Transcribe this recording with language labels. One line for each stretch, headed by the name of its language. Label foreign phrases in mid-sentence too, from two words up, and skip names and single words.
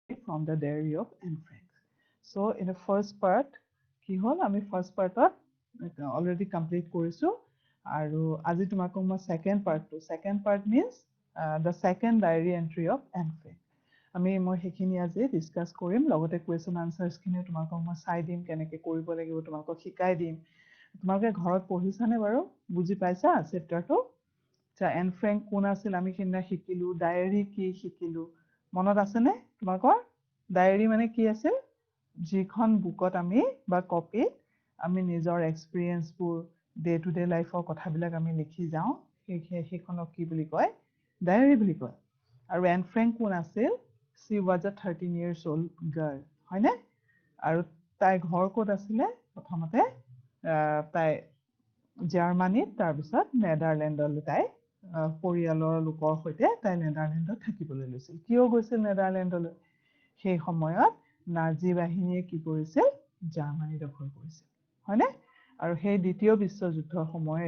English: from the diary of Anne Frank. So in the first part
Assamese: কি হল আমি
English: first partত already complete
Assamese: কৰিছো আৰু আজি তোমাকক মই
English: second part means the second diary entry of Anne Frank.
Assamese: মই সেইখিনি আজি ডিসকাস কৰিম লগতে
English: question answers
Assamese: খিনি তোমাকক মই চাই দিম কেনেকৈ কৰিব লাগিব তোমাকক শিকাই দিম তোমালোকে ঘৰত পঢ়িছানে বাৰু বুজি পাইছা চেপ্টাৰটো এন ফ্ৰেংক কোন আছিল আমি কিনা শিকিলো ডায়েৰী কি শিকিলো মনত আছে নে তোমাকৰ ডায়েৰী মানে কি আছিল যিখন বুকত আমি বা কপিত আমি নিজৰ এক্সপেৰিয়েন্সবোৰ
English: day to day lifeৰ
Assamese: কথাবিলাক আমি লিখি যাওঁ সেইখনক কি বুলি কয় ডায়েৰী বুলি কয় আৰু এন ফ্ৰেংক কোন আছিল
English: she was a 13 years old girl
Assamese: হয়নে আৰু তাই ঘৰ ক'ত আছিলে প্ৰথমতে তাই জাৰ্মানীত তাৰ পিছত নেদাৰল্যান্ডলৈ তাই পৰিয়ালৰ লোকৰ সৈতে তাই নেদাৰল্যান্ডত থাকিবলৈ লৈছিল কিয় গৈছিল নেদাৰল্যান্ডলৈ সেই সময়ত নাজি বাহিনীয়ে কি কৰিছিল জাৰ্মানী দখল কৰিছিল হয়নে আৰু সেই দ্বিতীয় বিশ্বযুদ্ধৰ সময়ৰ